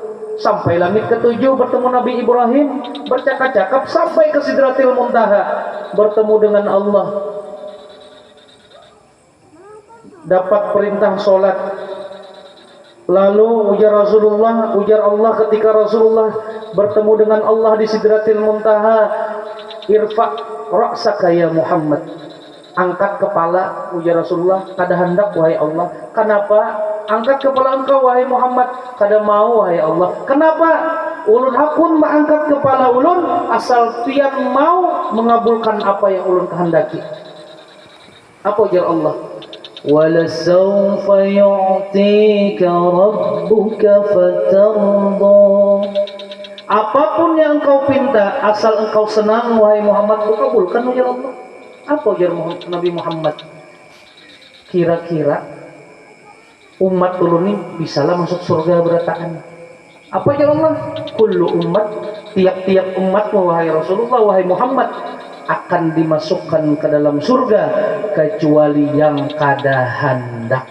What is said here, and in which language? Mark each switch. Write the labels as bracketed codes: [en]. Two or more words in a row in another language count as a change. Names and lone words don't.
[id] Sampai langit ketujuh bertemu Nabi Ibrahim, bercakap-cakap sampai ke Sidratil Muntaha, bertemu dengan Allah. Dapat perintah sholat. [bjn] Lalu ujar Allah ketika Rasulullah bertemu dengan Allah di Sidratil Muntaha, [ar] ارفع رأسك يا محمد. [bjn] Angkat kepala, ujar Rasulullah, kada hendak wahai Allah. Kenapa? Angkat kepala engkau wahai Muhammad. Kada mau wahai Allah. Kenapa? Ulun hakun mengangkat kepala ulun asal tiap mau mengabulkan apa yang ulun kehendaki. Apa ujar Allah? [ar] وَلَسَوْفَ يُعْتِيكَ رَبُّكَ فَتَرْضَى. [id] Apapun yang engkau pinta, asal engkau senang wahai Muhammad, [bjn] kabulkan ujar Allah. [id] Apa ujar Nabi Muhammad? [bjn] Kira-kira umat ulun ini bisalah masuk surga berataan. [id] Apa ya Allah? [bjn] Kullu umat, tiap-tiap umat wahai Rasulullah, wahai Muhammad, akan dimasukkan ke dalam surga kecuali yang kada hendak.